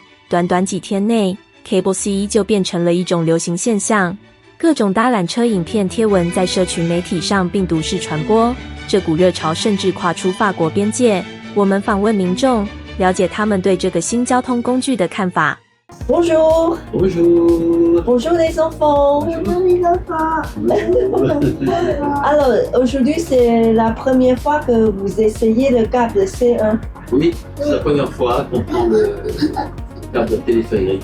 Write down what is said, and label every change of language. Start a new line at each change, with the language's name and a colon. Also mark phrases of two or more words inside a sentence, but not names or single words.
Chinese: 短短几天内 ，Cable C 就变成了一种流行现象，各种搭缆车影片贴文在社群媒体上病毒式传播，这股热潮甚至跨出法国边界。我们访问民众，了解他们对这个新交通工具的看法。
French: Bonjour. Bonjour. Bonjour les enfants. Bonjour les enfants. Alors, aujourd'hui, c'est la première fois que vous essayez le câble C1. Oui, c'est la première fois qu'on prend le câble téléphérique.